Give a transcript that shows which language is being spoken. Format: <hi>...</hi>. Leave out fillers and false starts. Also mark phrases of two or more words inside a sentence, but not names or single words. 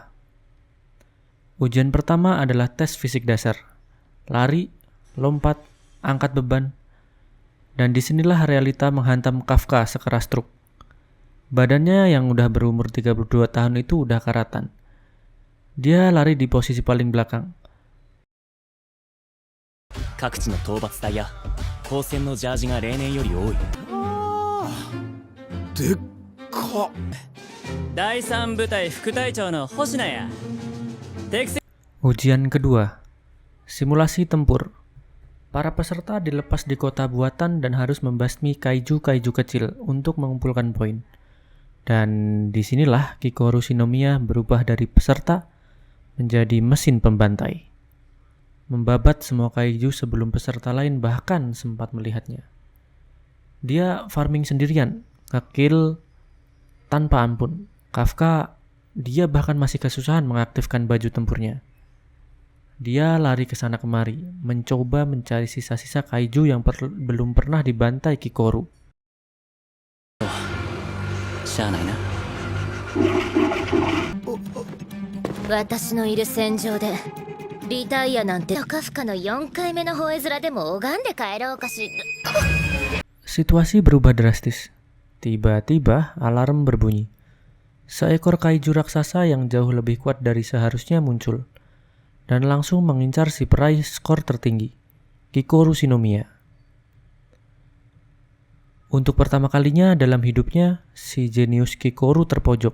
<id>Ujian pertama adalah tes fisik dasar, lari, lompat, angkat beban, dan disinilah realita menghantam Kafka sekeras truk. Badannya yang udah berumur 32 tahun itu udah karatan. Dia lari di posisi paling belakang.</id> <ja>各地の討伐隊や高専のジャージが例年より多い。でっか。第3部隊副隊長の星名や。</ja> <id>Ujian kedua, simulasi tempur. Para peserta dilepas di kota buatan dan harus membasmi kaiju-kaiju kecil untuk mengumpulkan poin. Dan disinilah Kikoru Shinomiya berubah dari peserta menjadi mesin pembantai. Membabat semua kaiju sebelum peserta lain bahkan sempat melihatnya. Dia farming sendirian, nge-kill tanpa ampun. Kafka, dia bahkan masih kesusahan mengaktifkan baju tempurnya. Dia lari ke sana kemari, mencoba mencari sisa-sisa kaiju yang belum pernah dibantai Kikoru.</id> <ja>しゃあないな。私のいる戦場でリタイアなんてカフカの4回目の吠え面でも拝んで帰ろうかしら。</ja> <id>Situasi berubah drastis. Tiba-tiba alarm berbunyi. Seekor kaiju raksasa yang jauh lebih kuat dari seharusnya muncul dan langsung mengincar si peraih skor tertinggi, Kikoru Shinomiya. Untuk pertama kalinya dalam hidupnya, si jenius Kikoru terpojok.</id>